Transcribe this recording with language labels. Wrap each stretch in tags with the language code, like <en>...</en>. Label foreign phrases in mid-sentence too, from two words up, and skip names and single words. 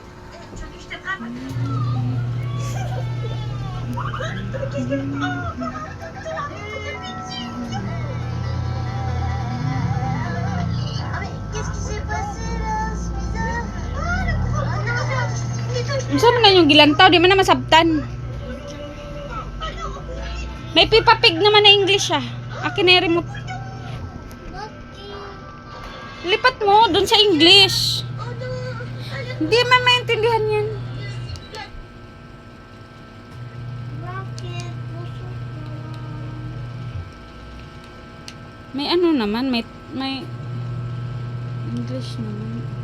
<fr>Tu veux que je te frappe? Qu'est-ce que... Oh, mais qu'est-ce qui s'est passé là? C'est bizarre. Ah, le gros... Oh non,</fr> <tl>Saan nga yung gilantaw?</tl> <ceb>Di man na masabtan.</ceb> <tl>May Peppa Pig naman na English ah. Akin na yung remote. Lipat mo dun sa English. Hindi man maintindihan yan. May ano naman, may English naman.</tl>